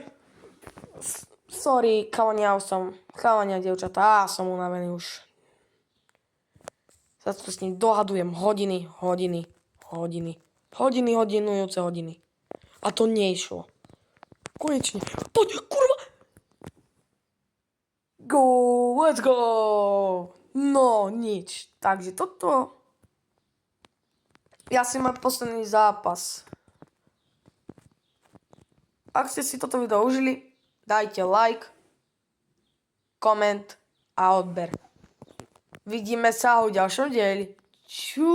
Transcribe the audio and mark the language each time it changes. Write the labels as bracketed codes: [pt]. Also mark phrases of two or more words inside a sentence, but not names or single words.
[sk] Sorry, chalania, dievčatá, som unavený už. Sa to s ním dohadujem hodinujúce hodiny. A to nešlo. Konečne. Poď, kurva! [en] Let's go! No, [sk] nič. Takže toto... Ja si mám posledný zápas. Ak ste si toto video užili, dajte like, koment a odber. Vidíme sa v ďalšom dieli.